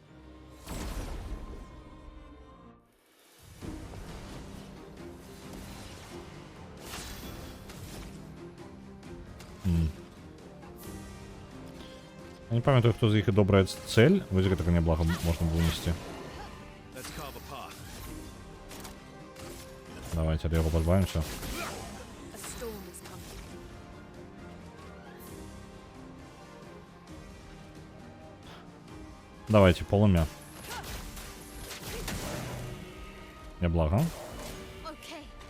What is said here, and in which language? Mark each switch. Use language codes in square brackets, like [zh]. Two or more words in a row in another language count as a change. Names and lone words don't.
[be] Я не памятаю, хто з іх і добрая цэль. Вось гэтага няблага можна вынесці. [en] Let's carve a path. [be] Давайте ад яго пазбавімся. [en] A storm is coming. [be] Давайте, полымя. Няблага. [en] Okay.